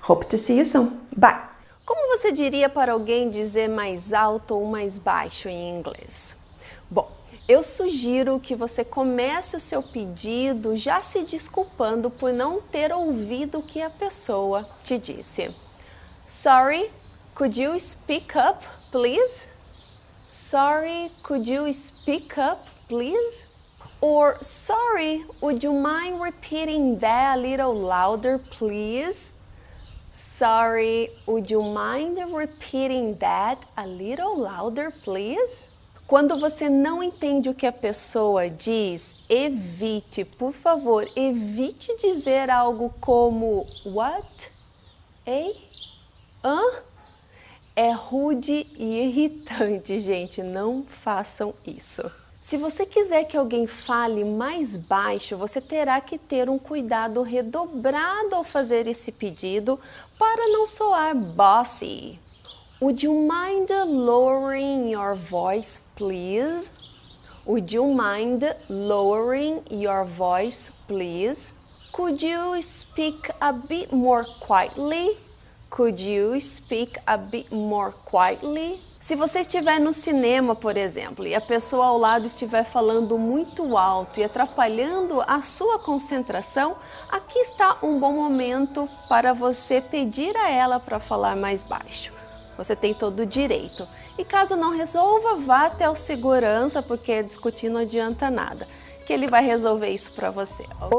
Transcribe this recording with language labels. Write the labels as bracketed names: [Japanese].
[English] Hope to see you soon. Bye! [Portuguese] Como você diria para alguém dizer mais alto ou mais baixo em inglês? Bom, eu sugiro que você comece o seu pedido já se desculpando por não ter ouvido o que a pessoa te disse. [English] Sorry, could you speak up, please? Sorry, could you speak up, please? Or, sorry, would you mind repeating that a little louder, please? Sorry, would you mind repeating that a little louder, please? [Portuguese] Quando você não entende o que a pessoa diz, evite, por favor, evite dizer algo como what? Ei? Hã? É rude e irritante, gente, não façam isso. Se você quiser que alguém fale mais baixo, você terá que ter um cuidado redobrado ao fazer esse pedido para não soar bossy. [English] Would you mind lowering your voice, please? Would you mind lowering your voice, please? Could you speak a bit more quietly? Could you speak a bit more quietly? [Portuguese] Se você estiver no cinema, por exemplo, e a pessoa ao lado estiver falando muito alto e atrapalhando a sua concentração, aqui está um bom momento para você pedir a ela para falar mais baixo. Você tem todo o direito. E caso não resolva, vá até o segurança, porque discutir não adianta nada, que ele vai resolver isso para você. Okay?